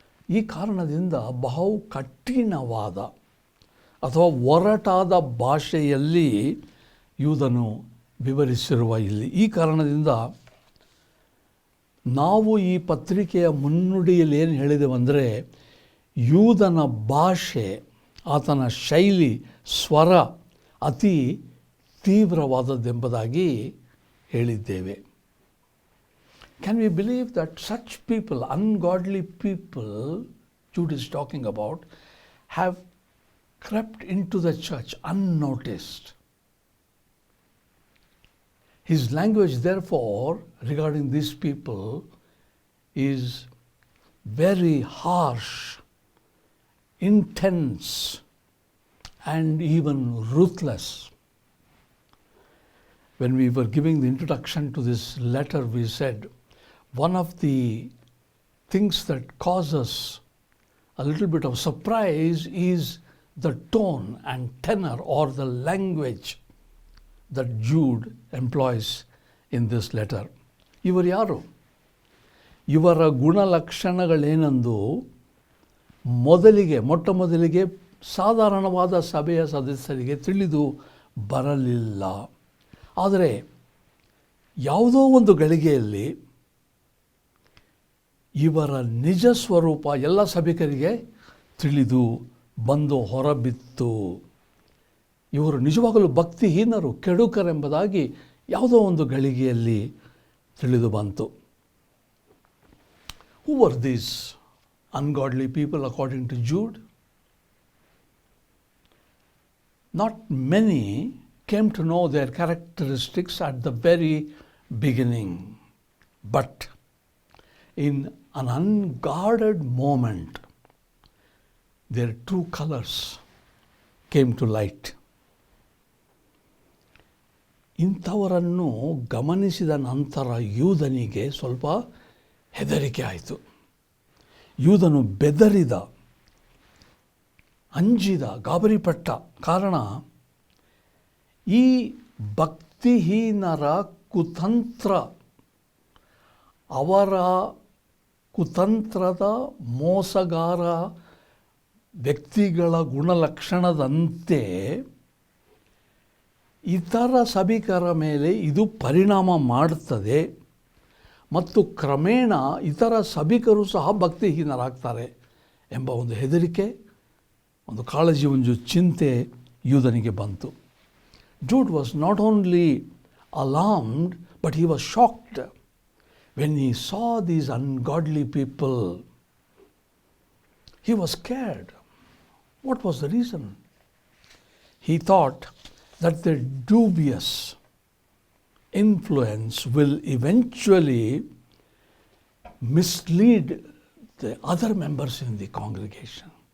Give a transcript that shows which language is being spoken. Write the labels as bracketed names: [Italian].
[Kannada] ಈ ಕಾರಣದಿಂದ ಬಹು ಕಠಿಣವಾದ ಅಥವಾ ಒರಟಾದ ಭಾಷೆಯಲ್ಲಿ ಯೂದನು ವಿವರಿಸಿರುವ ಇಲ್ಲಿ ಈ ಕಾರಣದಿಂದ ನಾವು ಈ ಪತ್ರಿಕೆಯ ಮುನ್ನುಡಿಯಲ್ಲಿ ಏನು ಹೇಳಿದೆವಂದರೆ, ಯೂದನ ಭಾಷೆ, ಆತನ ಶೈಲಿ, ಸ್ವರ ಅತಿ ತೀವ್ರವಾದದ್ದೆಂಬುದಾಗಿ ಹೇಳಿದ್ದೇವೆ. [English] Can we believe that such people, ungodly people, Jude is talking about, have crept into the church unnoticed? His language, therefore, regarding these people is very harsh, intense, and even ruthless. When we were giving the introduction to this letter, we said one of the things that causes a little bit of surprise is the tone and tenor or the language that Jude employs in this letter. [Kannada] ಇವರು ಯಾರು? ಇವರ ಗುಣಲಕ್ಷಣಗಳೇನೆಂದು ಮೊಟ್ಟ ಮೊದಲಿಗೆ ಸಾಧಾರಣವಾದ ಸಭೆಯ ಸದಸ್ಯರಿಗೆ ತಿಳಿದು ಬರಲಿಲ್ಲ. ಆದರೆ ಯಾವುದೋ ಒಂದು ಗಳಿಗೆಯಲ್ಲಿ ಇವರ ನಿಜ ಸ್ವರೂಪ ಎಲ್ಲ ಸಭಿಕರಿಗೆ ತಿಳಿದು ಬಂದು ಹೊರಬಿತ್ತು. ಇವರು ನಿಜವಾಗಲೂ ಭಕ್ತಿಹೀನರು, ಕೆಡುಕರೆಂಬುದಾಗಿ ಯಾವುದೋ ಒಂದು ಗಳಿಗೆಯಲ್ಲಿ ತಿಳಿದು ಬಂತು. [English] Who were these ungodly people according to Jude? Not many came to know their characteristics at the very beginning, but in an unguarded moment, their true colors came to light. [Kannada] ಇಂಥವರನ್ನು ಗಮನಿಸಿದ ನಂತರ ಯೂದನಿಗೆ ಸ್ವಲ್ಪ ಹೆದರಿಕೆ ಆಯಿತು. ಯೂದನು ಬೆದರಿದ, ಅಂಜಿದ, ಗಾಬರಿಪಟ್ಟ. ಕಾರಣ ಈ ಭಕ್ತಿಹೀನರ ಕುತಂತ್ರ, ಅವರ ಕುತಂತ್ರದ ಮೋಸಗಾರ ವ್ಯಕ್ತಿಗಳ ಗುಣಲಕ್ಷಣದಂತೆ ಇತರ ಸಭಿಕರ ಮೇಲೆ ಇದು ಪರಿಣಾಮ ಮಾಡುತ್ತದೆ ಮತ್ತು ಕ್ರಮೇಣ ಇತರ ಸಭಿಕರು ಸಹ ಭಕ್ತಿಹೀನರಾಗ್ತಾರೆ ಎಂಬ ಒಂದು ಹೆದರಿಕೆ, ಒಂದು ಕಾಳಜಿ, ಒಂದು ಚಿಂತೆ ಯೂದನಿಗೆ ಬಂತು. [English] Jude was not only alarmed, but he was shocked when he saw these ungodly people. He was scared. What was the reason? He thought that their dubious influence will eventually mislead the other members in the congregation.